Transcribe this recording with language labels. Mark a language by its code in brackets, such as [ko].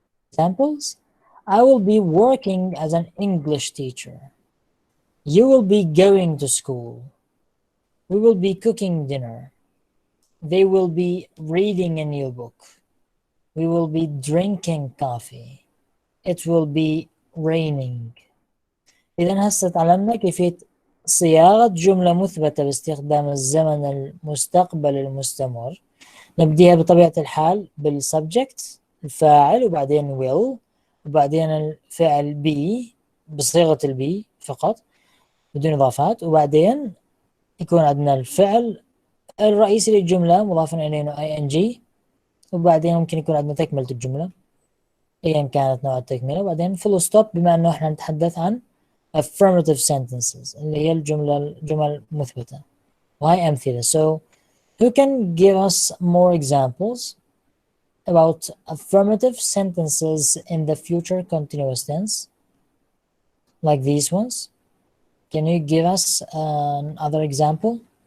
[en] Examples: I will be working as an English teacher. You will be going to school. We will be cooking dinner. They will be reading a new book. We will be drinking coffee. It will be raining. [ar] إذا هسه تعلمنا كيفية صياغة جملة مثبتة باستخدام الزمن المستقبل المستمر. نبديها بطبيعة الحال بالسبجكت الفاعل، وبعدين will، وبعدين الفعل be بصيغة البي فقط بدون إضافات، وبعدين يكون عندنا الفعل الرئيسي للجملة مضافا إليه ing، وبعدين ممكن يكون عندنا تكملة الجملة أيا كانت نوع التكملة، وبعدين full stop بما أنه إحنا نتحدث عن affirmative sentences اللي هي الجمل مثبتة، وهي أمثلة. [en] So who can give us more examples about affirmative sentences in the future continuous tense like these ones? Can you give us another example?